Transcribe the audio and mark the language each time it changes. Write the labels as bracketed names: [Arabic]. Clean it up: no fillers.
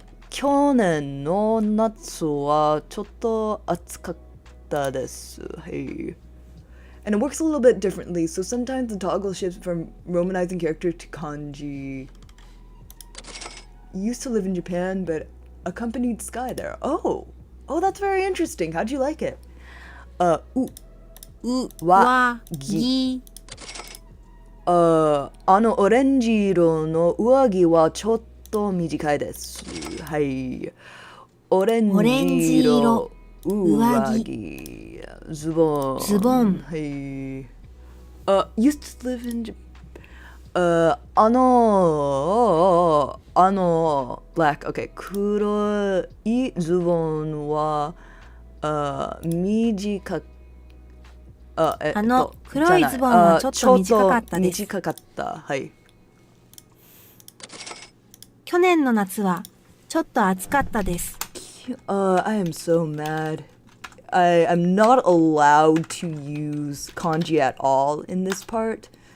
[Japanese] 去年の夏はちょっと暑かったです。はい。 [English] And it works a little bit differently, so sometimes the toggle shifts from romanizing character to kanji. Used to live in Japan, but accompanied Sky there. Oh, that's very interesting. How'd you like it? わぎ、 [Japanese] あのオレンジ色の上着はちょっと短いです。はい。オレンジ色上着ズボン。ズボン。 [English] はい。used to live in Japan. black. Okay. [Japanese] 黒いズボンは短く黒いズボンはちょっと短かったです。短かった。はい。去年の夏はちょっと暑かったです。 [English] I am so mad. I'm not allowed to use kanji at all in this part.